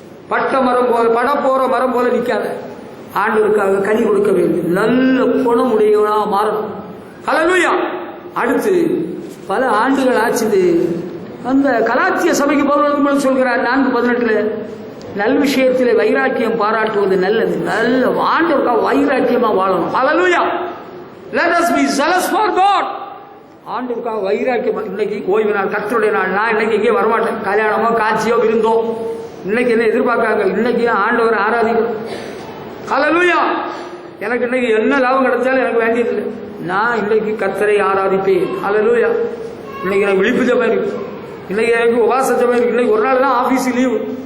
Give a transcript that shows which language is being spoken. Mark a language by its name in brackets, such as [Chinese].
[Tamil] பட்ட மரம் போல, பட போற மரம் போல நிக்காத. ஆண்டவருக்காக கனி கொடுக்க வேண்டும். நல்ல குணமுடையவனா மாறணும். ஹல்லேலூயா. அடுத்து பல ஆண்டுகள் ஆச்சுது. அந்த கலாத்திய சபைக்கு பவுல் சொல்கிறார் 4:18, நல் விஷயத்திலே வைராக்கியம் பாராட்டுவது நல்லது. நல்ல ஆண்டவருக்காக வைராக்கியமா வாழணும். ஹல்லேலூயா. [English] Let us be zealous for God. [Tamil] ஆண்டுக்காக வைராக்கியமா. இன்னைக்கு ஓய்வு நாள், கர்த்தருடைய நாள். நான் இன்னைக்கு இங்கே வரமாட்டேன். கல்யாணமோ காட்சியோ விருந்தோ இன்னைக்கு என்ன எதிர்பார்க்காங்க? இன்னைக்கு ஆண்டவரை ஆராதிக்கணும். ஹல்லேலூயா. எனக்கு இன்னைக்கு என்ன லாபம் கிடைச்சாலும் எனக்கு வேண்டியதில்லை. நான் இன்னைக்கு கர்த்தரை ஆராதிப்பேன். ஹல்லேலூயா. இன்னைக்கு எனக்கு விழிப்பு ஜெபம் இருக்கு, இன்னைக்கு எனக்கு உபாச ஜெபம் இருக்கு. இன்னைக்கு ஒரு நாள் தான் ஆபீஸ் லீவு.